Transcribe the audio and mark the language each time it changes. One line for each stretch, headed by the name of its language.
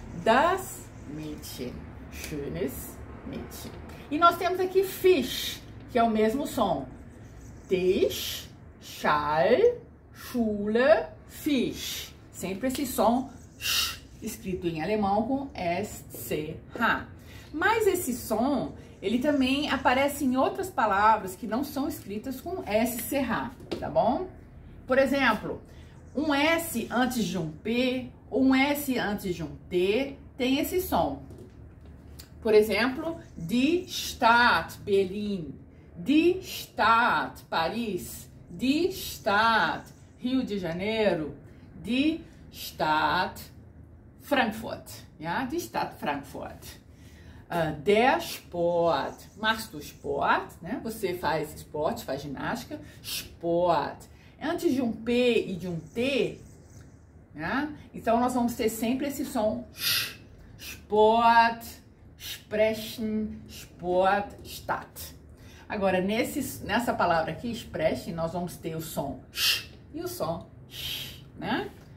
German: Das Mädchen, schönes Mädchen.
Portuguese: E nós temos aqui Fisch, que é o mesmo som, Tisch, Schal, Schule, Fisch. Sempre esse som sh, escrito em alemão com SCH. Mas esse som, ele também aparece em outras palavras que não são escritas com SCH, tá bom? Por exemplo, um S antes de um P, ou um S antes de um T, tem esse som.
German: Por exemplo, die Stadt Berlin, die Stadt Paris, die Stadt Rio de Janeiro, die Stadt Frankfurt, ja, die Stadt Frankfurt. Der Sport, machst du Sport, né?
Portuguese: Você faz esporte, faz ginástica, Sport. Antes de um P e de um T, né? Então nós vamos ter sempre esse som sh, Sport, sprechen, Sport, Stadt. Agora, nessa palavra aqui, sprechen, nós vamos ter o som sh e o som sh, né?